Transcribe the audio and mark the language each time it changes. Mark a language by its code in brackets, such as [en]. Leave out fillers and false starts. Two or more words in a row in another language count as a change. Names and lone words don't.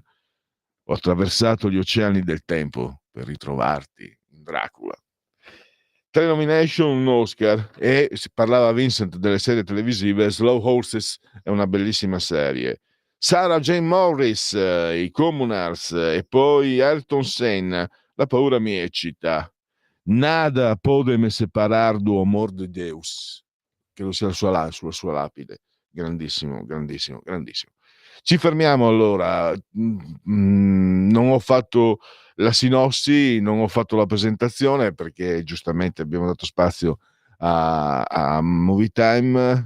[it] Ho attraversato gli oceani del tempo per ritrovarti in Dracula. 3 nomination, un Oscar, e si parlava Vincent delle serie televisive. Slow Horses è una bellissima serie. Sarah Jane Morris, i Communards, e poi Ayrton Senna, La paura mi eccita. [pt] Nada pode me separar do amor de Deus, [it] che lo sia sulla sua lapide. Grandissimo, grandissimo, grandissimo. Ci fermiamo allora. Non ho fatto la sinossi, non ho fatto la presentazione perché giustamente abbiamo dato spazio a Movie Time.